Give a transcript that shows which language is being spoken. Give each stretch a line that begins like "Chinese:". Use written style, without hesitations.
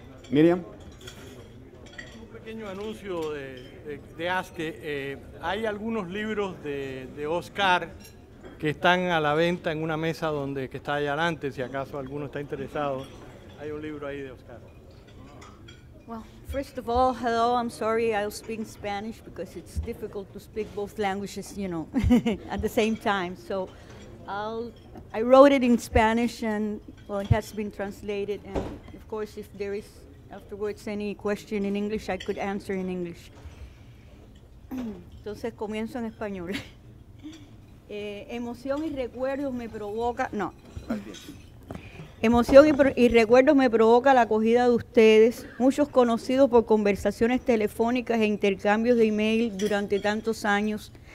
Spanish: Miriam. Un pequeño anuncio de ASCI. Hay algunos libros de Oscar que están a la venta en una mesa que está allá adelante, si acaso alguno está interesado. Hay un libro ahí de Oscar.
English: Well, first of all, hello, I'm sorry I'll speak in Spanish because it's difficult to speak both languages, you know, at the same time. So I wrote it in Spanish, and well, it has been translated, and of course if there is afterwards any question in English, I could answer in English.
Spanish: Entonces comienzo en español. Emoción y recuerdos me provoca, Emoción y recuerdos me provoca la acogida de ustedes, muchos conocidos por conversaciones telefónicas e intercambios de email durante tantos años,